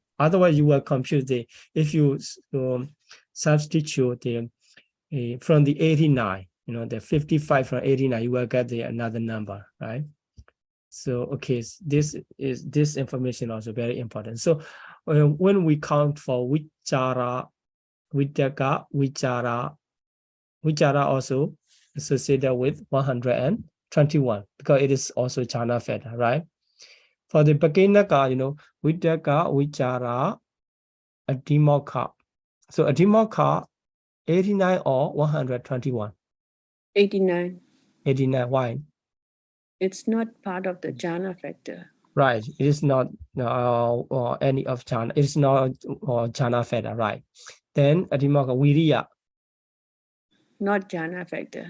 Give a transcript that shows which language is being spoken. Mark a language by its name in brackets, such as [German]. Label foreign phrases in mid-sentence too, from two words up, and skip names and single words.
[English] Otherwise, you will confuse if you substitute from the 89, you know, the 55 from 89, you will get another number, right? So, okay, this information also very important. So when we count for vichara, Vitakka, vichara also associated with 121 because it is also jhana fetter, right? For the Pakinaka, you know, [Pali] Vitakka, vichara, adhimokha. [English] So adhimokha, 89 or 121? 89. 89, why? It's not part of the jhana factor. Right, it is not any of jhana. It is not jhana fetter, right? Then adhimokha, viriya. Not jhana factor.